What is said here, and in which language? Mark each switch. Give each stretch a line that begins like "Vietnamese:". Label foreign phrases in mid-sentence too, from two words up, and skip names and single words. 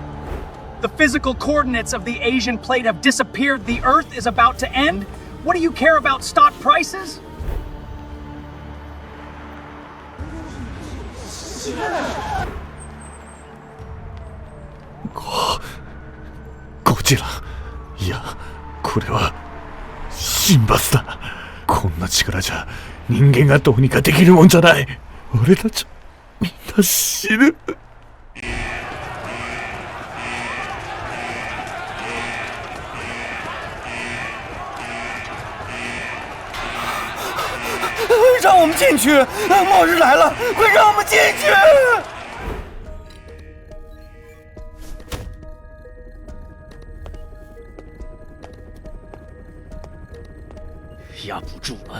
English: The physical coordinates of the Asian plate have disappeared. The Earth is about to end. What do you care about stock prices?
Japanese: ゴジラ。いや、これは神罰だ。こんな力じゃ人間がどうにかできるもんじゃない。俺たちみんな死ぬ。
Chinese: 让我们进去！末日来了，快让我们进去！压不住了。